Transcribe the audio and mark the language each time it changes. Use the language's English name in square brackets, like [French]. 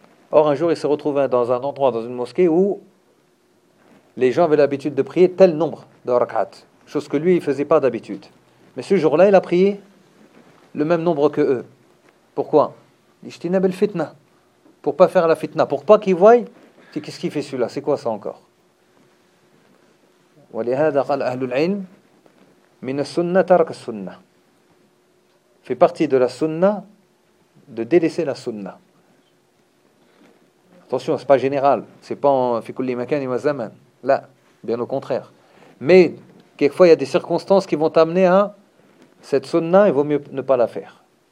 [French] Or, un jour, il s'est retrouvé dans un endroit, dans une mosquée, où les gens avaient l'habitude de prier tel nombre de rak'at, chose que lui, il ne faisait pas d'habitude. Mais ce jour-là, il a prié le même nombre que eux. Pourquoi? [Arabic] Ijtinab al-fitna. [French] pour pas faire la fitna, pour pas qu'il voie, c'est qu'est-ce qu'il fait celui-là, c'est quoi ça encore? [Arabic] ولهذا قال أهل العلم من السنة ترك السنة. [French] Fait partie de la sunna de délaisser la sunna. Attention, c'est pas général, c'est pas [Arabic] في كل مكان و زمان. [French] Là, bien au contraire. Mais quelquefois il y a des circonstances qui vont t'amener à cette sunna, il vaut mieux ne pas la faire.